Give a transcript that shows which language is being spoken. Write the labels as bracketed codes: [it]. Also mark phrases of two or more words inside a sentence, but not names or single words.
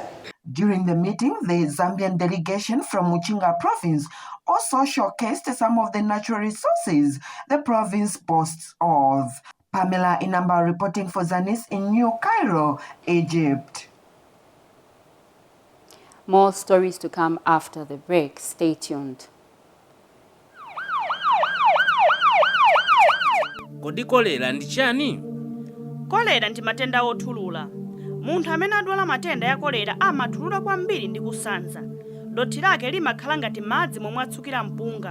[en] During the meeting, the Zambian delegation from Muchinga Province also showcased some of the natural resources the province boasts of. Pamela Inamba reporting for Zanis in New Cairo, Egypt. More stories to come after the break. Stay tuned. [ny] Kodi kolera ndi chani? Kolera ndi matenda othulula. Munthu amene adwala matenda ya kolera amathulula kwambiri ndi kusanza. Dothi lake limakhala ngati madzi momwe atsukira mpunga.